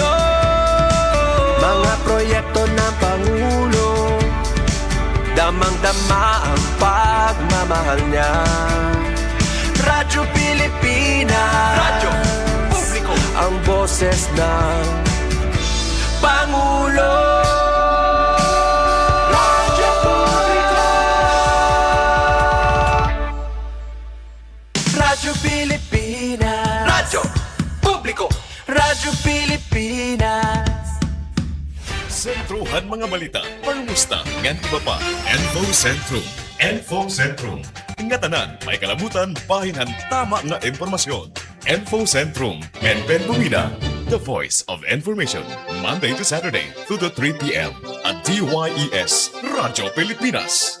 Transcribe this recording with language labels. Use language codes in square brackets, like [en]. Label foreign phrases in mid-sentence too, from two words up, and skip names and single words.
[tl] Mga proyekto ng Pangulo, damang-dama ang pagmamahal niya. Radyo Pilipinas, Radyo Publiko, ang boses ng Pangulo. Radyo Publiko, Radyo Pilipinas. Pilipinas. Radyo Publiko. Radyo Pilipinas. [war] Sentruhan mga balita, pangumusta, ngan iba pa. Info Sentrum. Info Sentrum. Ngatanan, may kalabutan, bahinan, tama nga impormasyon. Info Sentrum. Ben Bumida. [en] The voice of information. Monday to Saturday, 2 to 3 p.m. at DYES, Radyo Pilipinas.